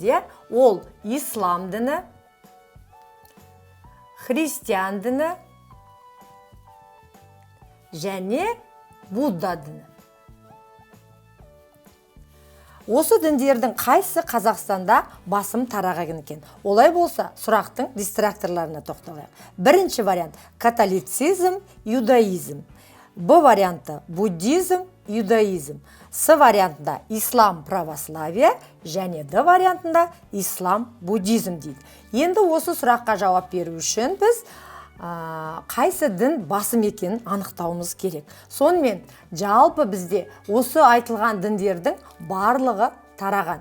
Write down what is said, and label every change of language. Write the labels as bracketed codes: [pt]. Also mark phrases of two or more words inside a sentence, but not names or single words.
[kk] Ол ислам діні, христиан діні және Будда діні. Осы діндердің қайсы Қазақстанда басым тараған екен? Олай болса, сұрақтың дистракторларына тоқталайық. Бірінші вариант – католицизм, иудаизм. Б варианты – буддизм, иудаизм. С вариантында ислам, православие және Д вариантында ислам, буддизм дейді. Енді осы сұраққа жауап беру үшін біз қайсы дін басым екенін анықтауымыз керек. Сонымен жалпы бізде осы айтылған діндердің барлығы тараған.